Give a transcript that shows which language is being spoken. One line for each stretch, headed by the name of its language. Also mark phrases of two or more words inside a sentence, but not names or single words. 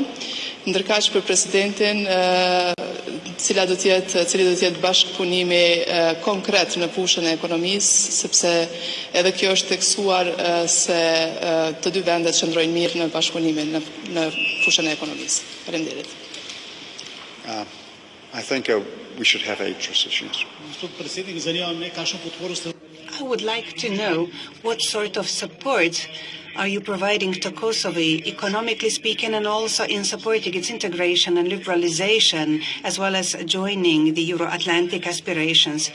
Albanian: Ndërkaq për presidentin, cili do të jetë bashkëpunimi konkret në fushën e ekonomisë, sepse edhe kjo është theksuar se të dy vendet qëndrojnë mirë në bashkëpunimin në fushën e ekonomisë. Faleminderit.
English: I think we should have a transition. I would like to know what sort of support are you providing to Kosovo, economically speaking, and also in supporting its integration and liberalization, as well as joining the Euro-Atlantic aspirations?